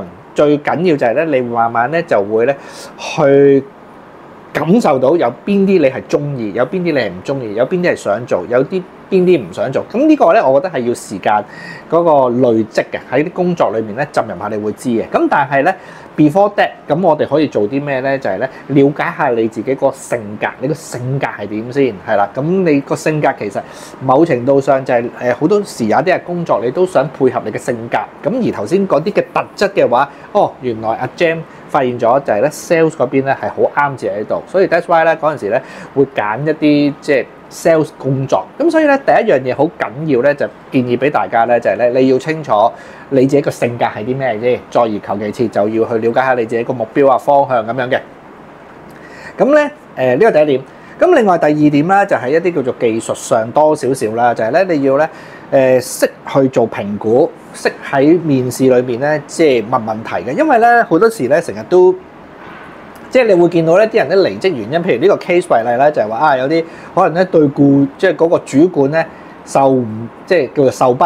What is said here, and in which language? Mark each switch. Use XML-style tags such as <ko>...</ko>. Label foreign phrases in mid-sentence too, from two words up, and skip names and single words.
<yue>最緊要就係咧，你慢慢咧就會咧去感受到有邊啲你係中意，有邊啲你係唔中意，有邊啲係想做，有啲邊啲唔想做。咁呢個咧，我覺得係要時間嗰個累積嘅，喺啲工作裏面咧浸入下，你會知嘅。咁但係咧</yue> <en>before that，</en> <yue>咁我哋可以做啲咩咧？就係咧了解下你自己個性格，你個性格係點先係啦。咁你個性格其實某程度上就係好多時有啲係工作你都想配合你嘅性格。咁而頭先嗰啲嘅特質嘅話，原來阿 Jam 發現咗就係咧 sales 嗰邊咧係好啱自己喺度，所以</yue> <en>that's why</en> <yue>咧嗰陣時咧會揀一啲即係 sales 工作。咁所以咧第一樣嘢好緊要咧，就建議俾大家咧就係咧你要清楚你自己個性格係啲咩啫，再而求其次就要去了解下你自己個目標啊方向咁樣嘅。咁咧呢個第一點。咁另外第二點咧就係一啲叫做技術上多少少啦，就係咧你要咧識去做評估，識喺面試裏面咧即係問問題嘅，因為咧好多時咧成日都即係你會見到咧啲人咧離職原因，譬如呢個 case 為例咧就係話有啲可能咧對即係嗰個主管咧即係叫做受不</yue>